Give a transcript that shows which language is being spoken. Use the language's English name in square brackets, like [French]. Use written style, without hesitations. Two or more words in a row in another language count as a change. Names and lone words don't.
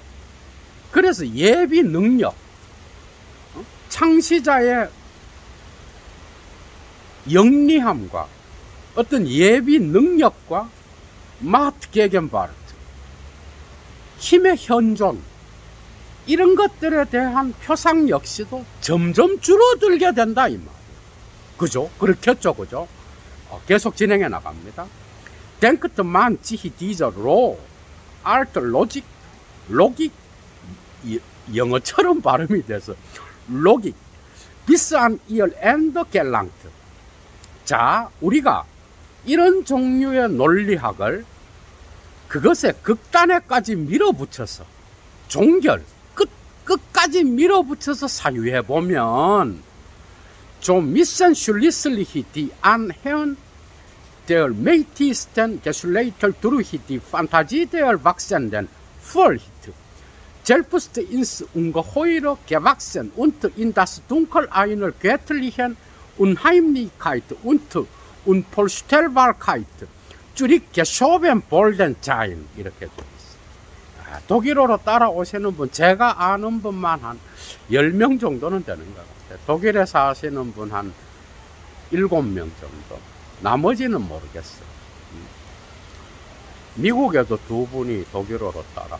[Korean] 그래서 예비 능력, 창시자의 영리함과 어떤 예비 능력과 [German] Macht Gegenwart, [Korean] 힘의 현존, 이런 것들에 대한 표상 역시도 점점 줄어들게 된다, 이 말이에요. 그죠? 그렇겠죠, 그죠? 계속 진행해 나갑니다. [German] Denkt man sich dieser roh, alte Logik, [Korean] 영어처럼 발음이 돼서 [German] Logik, bis an ihr Ende gelangt. [Korean] 자, 우리가 이런 종류의 논리학을 그것의 극단에까지 밀어붙여서 종결, 끝까지 밀어붙여서 사유해보면 좀 [German] müssen schließlich die Anhänger der mächtigsten Geschlechter durch die Fantasie der wachsenden Furcht selbst ins Ungeheure gewachsen und in das Dunkel einer göttlichen Unheimlichkeit und Unvorstellbarkeit zurückgeschoben worden sein. [Korean] 이렇게 돼 있어요. 독일어로 따라오시는 분, 제가 아는 분만 한 10명 정도는 되는 것 같아요. 독일에 사시는 분 한 7명 정도. 나머지는 모르겠어요. 미국에도 2분이 독일어로 따라.